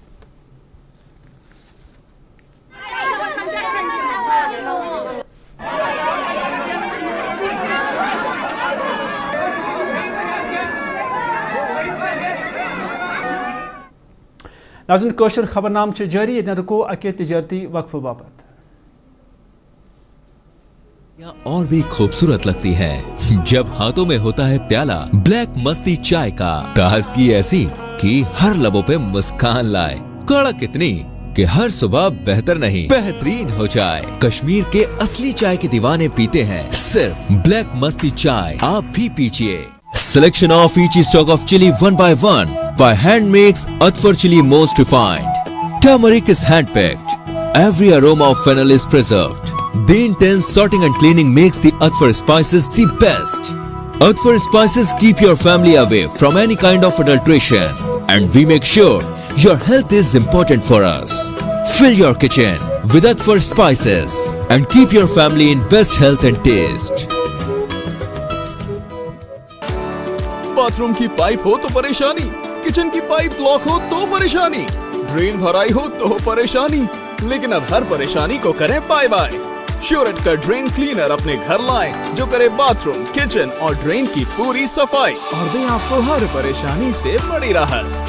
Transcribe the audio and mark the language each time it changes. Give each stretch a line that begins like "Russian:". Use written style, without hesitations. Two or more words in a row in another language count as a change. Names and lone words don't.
Kashmiri: ناظرین کوشر خبرنام جاری یتن رکو اکے تجارتی وقفہ باپت.
Urdu: اور بھی خوبصورت لگتی ہے جب ہاتھوں میں ہوتا ہے پیالہ بلیک مستی چائے کا. تازگی ایسی کہ ہر لبوں پہ مسکان لائے, کڑک اتنی کہ ہر صبح بہتر نہیں بہترین ہو جائے. کشمیر کے اصلی چائے کے دیوانے پیتے ہیں صرف بلیک مستی چائے, آپ بھی پیجئے.
English: Selection of each stock of chili one by hand makes Atfar chili most refined. Turmeric is hand picked. Every aroma of fennel is preserved. The intense sorting and cleaning makes the Atfar spices the best. Atfar spices keep your family away from any kind of adulteration, and we make sure your health is important for us. Fill your kitchen with Atfar spices and keep your family in best health and taste.
Urdu: باتھ روم کی پائپ ہو تو پریشانی, کچن کی پائپ بلاک ہو تو پریشانی, ڈرین بھرائی ہو تو پریشانی, لیکن اب ہر پریشانی کو کریں
English: bye bye.
Urdu: شیورٹ کا
English: drain cleaner
Urdu: اپنے گھر لائیں جو کرے باتھ روم, کچن اور ڈرین کی پوری صفائی اور دیں آپ کو ہر پریشانی سے بڑی راحت.